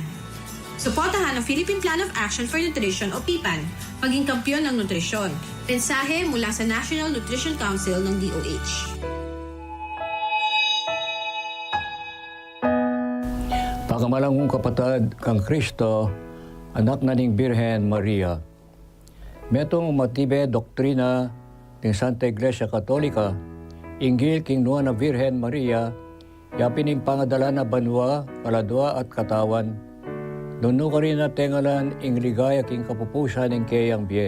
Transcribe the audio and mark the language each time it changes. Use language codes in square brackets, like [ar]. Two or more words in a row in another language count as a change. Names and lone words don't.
[tl] Suportahan ang Philippine Plan of Action for Nutrition o PPAN. Maging kampyon ng nutrisyon. Mensahe mula sa National Nutrition Council ng DOH. [pam] Pagkamalang kong kapatid kang Kristo, anak na ning Birhen Maria. Metong matibe doktrina ng Santa Iglesia Katolika, inggil king Nuha na Birhen Maria, yapining pangadala na banwa, kaladwa at katawan, nuno ka rin na tengalan ing ligaya king kapupusan ng kayang biye.